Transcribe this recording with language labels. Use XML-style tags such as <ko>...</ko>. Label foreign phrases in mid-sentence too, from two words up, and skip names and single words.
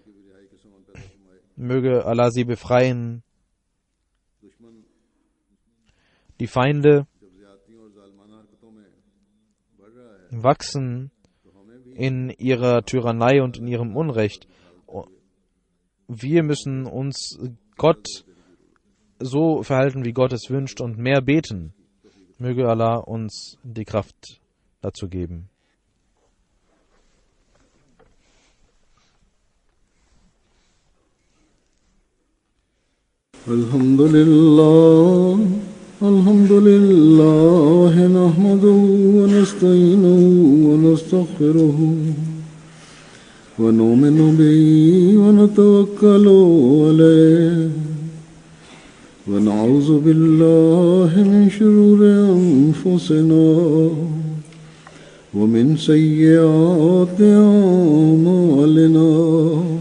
<de>Möge Allah sie befreien. Die Feinde wachsen in ihrer Tyrannei und in ihrem Unrecht. Wir müssen uns Gott so verhalten, wie Gott es wünscht und mehr beten. Möge Allah uns die Kraft dazu geben.</de> <ar>الحمد لله، الحمد لله، نحمده ونستعينه ونستغفره ونؤمن به ونتوكل عليه ونعوذ بالله من شرور أنفسنا ومن سيئات أعمالنا.</ar>